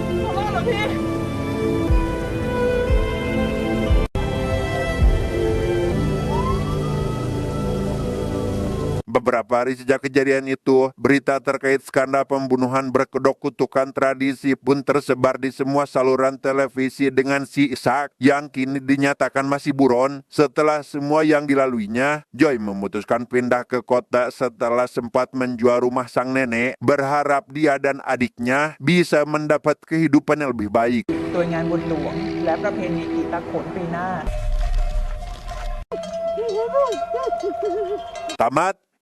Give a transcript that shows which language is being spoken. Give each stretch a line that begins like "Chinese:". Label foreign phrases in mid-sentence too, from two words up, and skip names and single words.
Indonesian: Beberapa hari sejak kejadian itu, berita terkait skandal pembunuhan berkedok kutukan tradisi pun tersebar di semua saluran televisi dengan si Sak yang kini dinyatakan masih buron. Setelah semua yang dilaluinya, Joy memutuskan pindah ke kota setelah sempat menjual rumah sang nenek, berharap dia dan adiknya bisa mendapat kehidupan yang lebih baik.
Thai: โดยงานบุญหลวงและประเพณีอีตาโขนปีหน้า
Indonesian: Tamat.